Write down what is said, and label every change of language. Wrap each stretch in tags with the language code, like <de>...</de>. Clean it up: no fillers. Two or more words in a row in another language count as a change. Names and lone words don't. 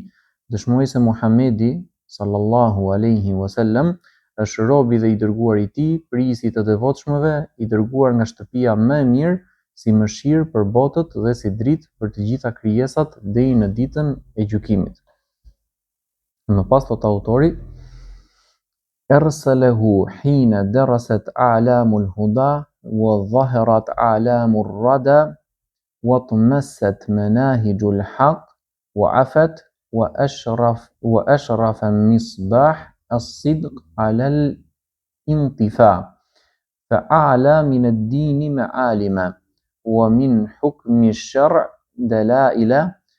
<sq>Dëshmoj se Muhamedi</sq> <ar>صلى الله عليه وسلم</ar> <sq>është robi dhe i dërguar i tij, prisi të devotshmëve, i dërguar nga shtëpia më e mirë, si mëshirë për botët dhe si dritë për të gjitha krijesat deri në ditën e gjykimit. Më pas thot autori:</sq> <ar>أرسله حين درست أعلام الهدى وظهرت أعلام الردى وطمست مناهج الحق وعفت وأشرف مصباح الصدق على الانطفاء فأعلى من الدين معالم ومن حكم الشرع دلائل</ar>